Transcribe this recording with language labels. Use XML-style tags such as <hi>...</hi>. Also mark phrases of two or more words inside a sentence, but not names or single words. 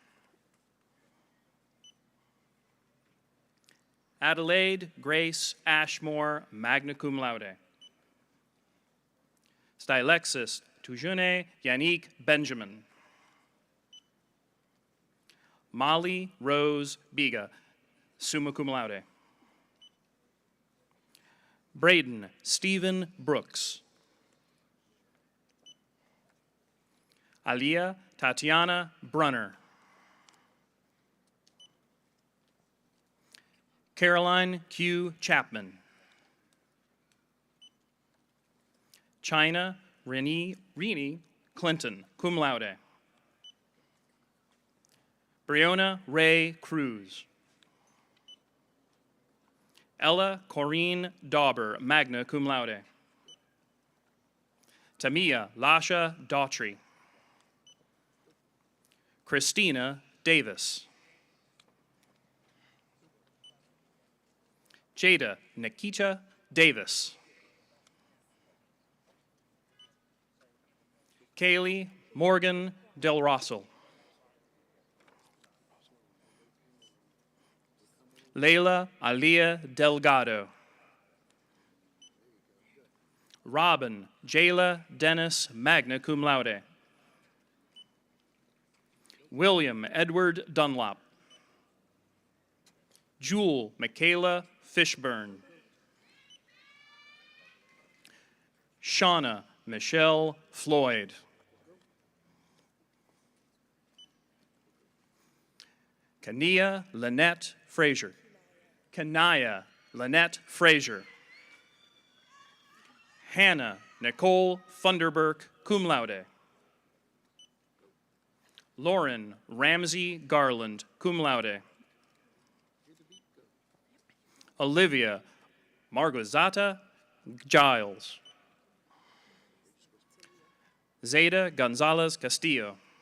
<en>Adelaide Grace Ashmore,</en> <la>magna cum laude.</la> <en>Stylexis Tujune Yannick Benjamin. Molly Rose Biga,</en> <la>summa cum laude.</la> <en>Braden Stephen Brooks. Aliyah Tatiana Brunner. Caroline Q. Chapman. China Renee Clinton,</en> <la>cum laude.</la> <en>Brionna Ray Cruz. Ella Corrine Dauber,</en> <la>magna cum laude.</la> <en>Tamia Lasha Daughtry. Christina Davis. Jada Nikita Davis. Kaylee Morgan Del Rossel. Layla Aliyah Delgado. Robin Jayla Dennis,</en> <la>magna cum laude.</la> <en>William Edward Dunlop. Jewel Michaela Fishburne. Shauna Michelle Floyd. Kania Lynette Frazier. Kanaya Lynette Frazier. Hannah Nicole Funderburk,</en> <la>cum laude.</la> <en>Lauren Ramsey Garland,</en> <la>cum laude.</la> <en>Olivia Margozata Giles. Zeta Gonzalez Castillo.</en>